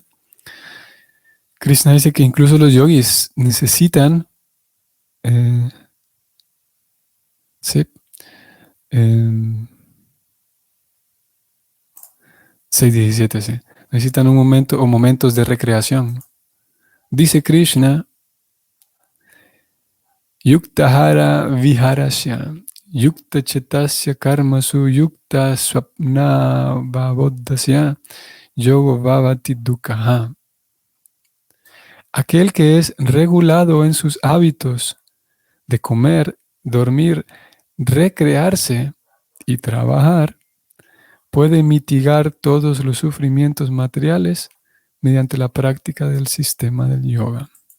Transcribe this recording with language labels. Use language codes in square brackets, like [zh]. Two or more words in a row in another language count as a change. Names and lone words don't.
[es] Krishna dice que incluso los yogis necesitan, sí, 6.17, sí, necesitan un momento o momentos de recreación. [sa] Dice Krishna, Yuktahara viharasya, Yukta chetasya karmasu, Yukta swapna bhavodasya, yogo bhavati dukkha. [es] Aquel que es regulado en sus hábitos de comer, dormir, recrearse y trabajar, puede mitigar todos los sufrimientos materiales mediante la práctica del sistema del yoga.